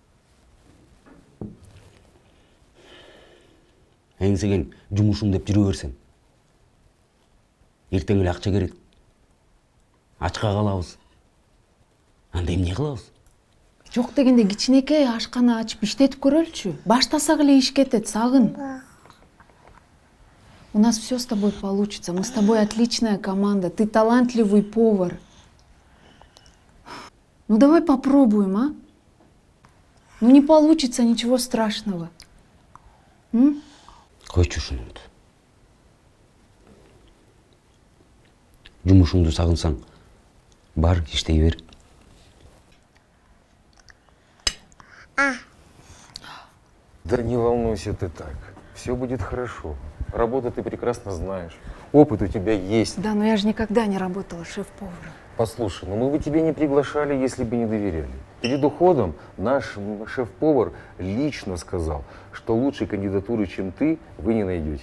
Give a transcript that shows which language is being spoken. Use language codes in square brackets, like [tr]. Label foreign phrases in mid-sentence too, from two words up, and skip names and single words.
[ky] Эңсеген жумушум деп жүрө берсең. Эртең эле акча керек. Ачка калабыз. Анда эмне кылабыз? Жок дегенде кичинекей ашкана ачып иштетип көрөлчү. Баштасак эле иш кетет, Сагын. [ru] У нас все с тобой получится. Мы с тобой отличная команда. Ты талантливый повар. Ну давай попробуем, а? Ну не получится, ничего страшного. [ky] Койчу ушунуңду. Жумушуңду сагынсаң, бар, иштей бер. [ru] Да не волнуйся ты так. Все будет хорошо. Работу ты прекрасно знаешь. Опыт у тебя есть. Да, но я же никогда не работала шеф-поваром. Послушай, ну мы бы тебя не приглашали, если бы не доверяли. Перед уходом наш шеф-повар лично сказал, что лучшей кандидатуры, чем ты, вы не найдете.